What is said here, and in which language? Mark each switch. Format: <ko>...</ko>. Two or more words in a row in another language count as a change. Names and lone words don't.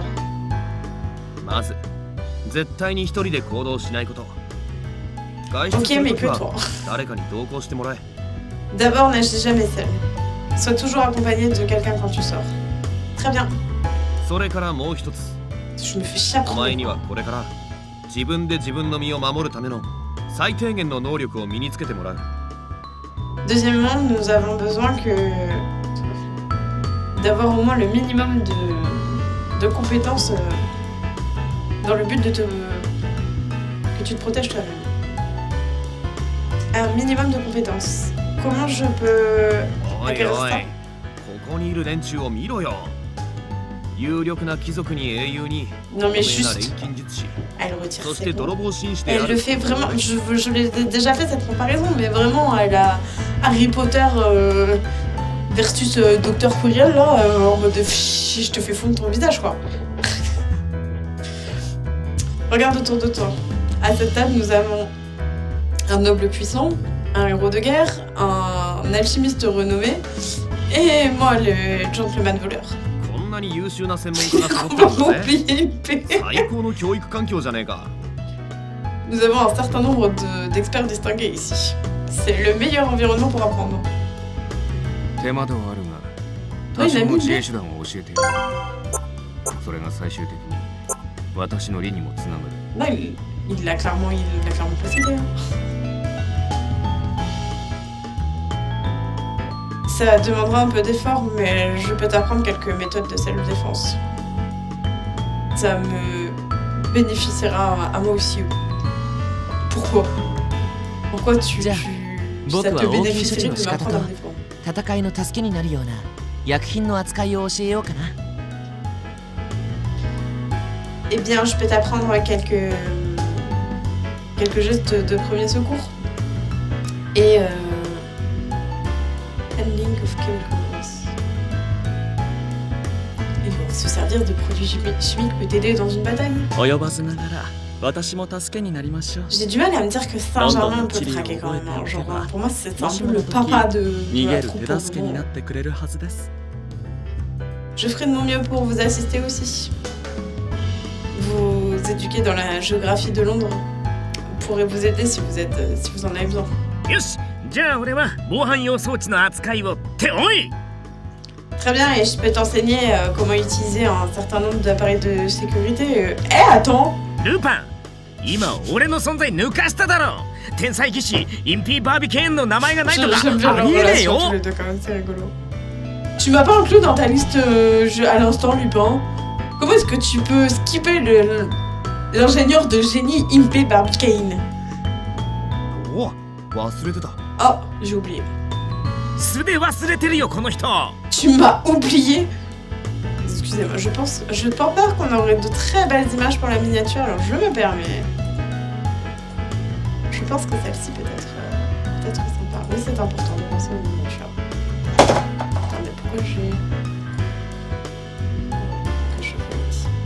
<ja>まず絶対に一人で行動しないこと外出</ja> <fr>Ok,</fr> <ja>する</ja> <fr>mais</fr> <ja>とき</ja> <fr>que</fr> <ja>は</ja> <fr>toi.</fr> <ja>誰かに同行してもらえ</ja> <fr>D'abord, n'agis jamais seul. Sois toujours accompagné de quelqu'un quand tu sors. Très bien.</fr> <ja>それからもう一つ</ja> <fr>Je me fais chier à</fr> <ja>お</ja> <fr>prendre.</fr> <ja>前にはこれから自分で自分の身を守るための最低限の能力を身につけてもらう</ja> <fr>Deuxièmement, nous avons besoin d'avoir au moins le minimum de compétences dans le but que tu te protèges toi-même. Un minimum de compétences. Comment je peux</fr> <ja>おい</ja> <fr>acquérir</fr> <ja>おい</ja> <fr>ça?</fr> <ja>ここにいる連中を見ろよ有力な貴族に英雄に</ja> <fr>Non mais</fr> <ja>有名な</ja> <fr>juste,</fr> <ja>錬金術師</ja> <fr>elle retire</fr> <ja>そし</ja> <fr>ses</fr> <ja>て</ja> <fr>mots.</fr> <ja>泥棒紳士であ</ja> <fr>Elle</fr> <ja>る</ja> <fr>le fait vraiment, je l'ai déjà fait cette comparaison, mais vraiment elle a Harry Potter versus Docteur Quirrell là, en mode je te fais fondre ton visage quoi. Regarde autour de toi. À cette table, nous avons un noble puissant, un héros de guerre, un alchimiste renommé, et moi le gentleman voleur.</fr> <ja>こんなに優秀な専門家が揃ってる</ja> <fr>Comment</fr> <ja>んだぜ</ja> <fr>oublier une paix?</fr> <ja>最高の教育環境じゃねえか</ja> <fr>Nous avons un certain nombre d'experts distingués ici. C'est le meilleur environnement pour apprendre.</fr> <ja>手間ではあるが多少の自衛手段を教えてやる。それが最終的に私の利にもつながる。</ja> <fr>Non, il l'a clairement précisé. Hein. Ça demandera un peu d'effort, mais je peux t'apprendre quelques méthodes de self-défense. Ça me bénéficiera à moi aussi. Pourquoi Tiens, ça te beaucoup bénéficierait ont de m'apprendre à me défendre?</fr> <ja>戦いの助けになるような薬品の扱いを教えようかな。</ja> <fr>Eh bien, je peux t'apprendre quelques gestes de premier secours. Et</fr> <en>handling of chemicals.</en> <fr>Et se servir de produits chimiques peut t'aider dans une bataille.</fr> <ja>及ばずながら私も助けになりましょう。</ja> <fr>J'ai du mal à me dire que Saint-Germain peut traquer quand même. Hein. Genre, pour moi, c'est un peu le papa de</fr> <ja>逃</ja> <fr>la</fr> <ja>げる</ja> <fr>troupe.</fr> <ja>手助けになってくれるはずです。</ja> <fr>Je ferai de mon mieux pour vous assister aussi. Vous éduquer dans la géographie de Londres pourrait vous aider si vous en avez besoin.</fr> <ja>よし、じゃあ俺は防犯用装置の扱いをっておい。</ja> <fr>Très bien, et je peux t'enseigner comment utiliser un certain nombre d'appareils de sécurité. Attends!</fr> <ja>ルパン、今俺の存在抜かしただろ。天才技師インピー・バービケーンの名前がないとか</ja> <fr>J'aime bien</fr> <ja>あ</ja> <fr>leur</fr> <ja>りえねえ</ja> <fr>relation</fr> <ja>よ。</ja> <fr>tous les deux quand même, c'est rigolo. Tu m'as pas inclus dans ta liste à l'instant, Lupin. Comment est-ce que tu peux skipper l'ingénieur de génie Impey Barbicane?</fr> <ja>お忘れてた。</ja> <fr>Oh, j'ai oublié.</fr> <ja>素で忘れてるよこの人。</ja> <fr>Tu m'as oublié. Excusez-moi, je pense pas qu'on aurait de très belles images pour la miniature, alors je me permets. Je pense que celle-ci peut-être sympa. Oui, c'est important de penser aux miniatures. Attendez, pourquoi j'ai... Que je vois ici.</fr>